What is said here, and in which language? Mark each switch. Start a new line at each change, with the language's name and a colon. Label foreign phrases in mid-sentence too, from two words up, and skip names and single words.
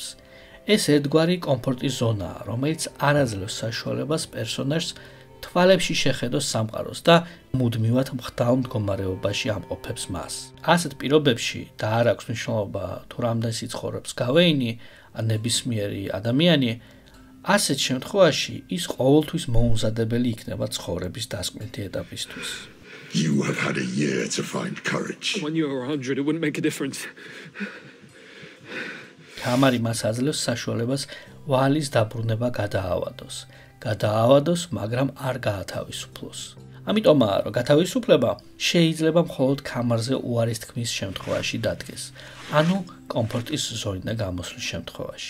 Georgian: ეს ერთგვარი კომფორტის ზონაა, რომელიც არ აძლევს საშუალებას პერსონაჟს თვალებში შეხედოს სამყაროს და მუდმივად მღდალ მდგომარეობაში ამყოფებს მას. ასეთ პირობებში და არ აქვს მნიშვნელობა თუ რამდენს იცხოვრობს გავეინი, ნებისმიერი ადამიანი, ასეთ შემთხვევაში ის ყოველთვის მოუმზადებელი იქნება ცხოვრების დასკვნითი ეტაპისთვის.
English: You have had a year to find courage. When you were 100, it wouldn't make a difference.
Georgian: კამარი მას აძლევს საშუალებას ვალის დაბრუნება გადაავადოს, მაგრამ არ გაათავისუფლოს. ამიტომაა, რომ გათავისუფლება შეიძლება მხოლოდ კამარზე უარის თქმის შემთხვევაში დადგეს, ანუ კომფორტის ზონიდან გამოსვლის შემთხვევაში.